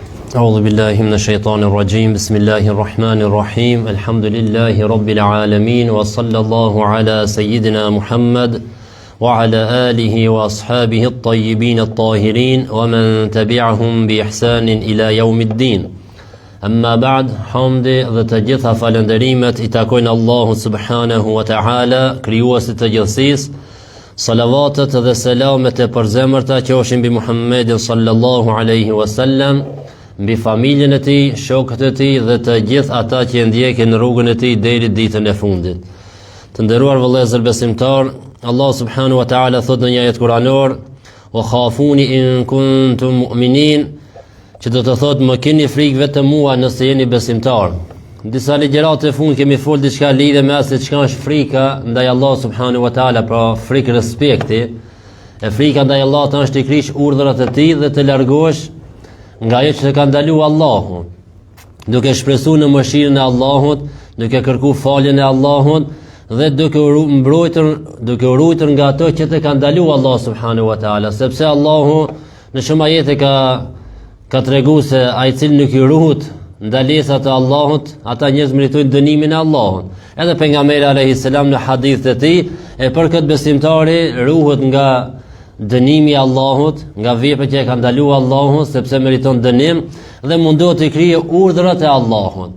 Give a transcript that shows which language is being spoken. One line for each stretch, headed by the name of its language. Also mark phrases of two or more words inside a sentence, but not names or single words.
Arabic: أعوذ بالله من الشيطان الرجيم بسم الله الرحمن الرحيم الحمد لله رب العالمين وصلى الله على سيدنا محمد وعلى آله وأصحابه الطيبين الطاهرين ومن تبعهم بإحسان إلى يوم الدين أما بعد حمد
Albanian: dhe të gjitha falënderimet I takojnë Allahu
Arabic: سبحانه وتعالى
Albanian: krijuesit të gjithësisë. Salavatet dhe selamet e përzemërta qofshin mbi Muhammedin
Arabic: صلى الله عليه وسلم,
Albanian: mbi familjen e tij, shokët e tij dhe të gjithë ata që ndjekin rrugën e tij deri ditën e fundit. Të nderuar vëllezër besimtar, Allah
Arabic: سبحانه وتعالى
Albanian: thot në një ajet kuranor:
Arabic: "وخافون إن كنتم مؤمنين",
Albanian: që do të thot më keni frikë vetëm mua nëse jeni besimtar. Disa ligjërat e fund kemi folë diçka lidhe me asë çka është frika ndaj Allah
Arabic: سبحانه وتعالى,
Albanian: pra frikë respekti. E frika ndaj Allahut është të krish urdhrat e tij dhe të largohesh nga ajo që ka ndaluar Allahu, duke shpresuar në mëshirën e Allahut, duke kërkuar faljen e Allahut dhe duke u ruajtur nga ato që të ka ndaluar Allah
Arabic: سبحانه وتعالى,
Albanian: sepse Allahu në shumë ajete ka treguar se ai cili nuk I ruhet ndalesat e Allahut, ata njerëz meritojnë dënimin e Allahut. Edhe pejgamberi
Arabic: عليه السلام
Albanian: në hadithet e tij për këtë besimtari ruhet nga dënimi I Allahut, nga veprat që ka ndaluar Allahu, sepse meriton dënim dhe mundohet të krije urdhrat e Allahut.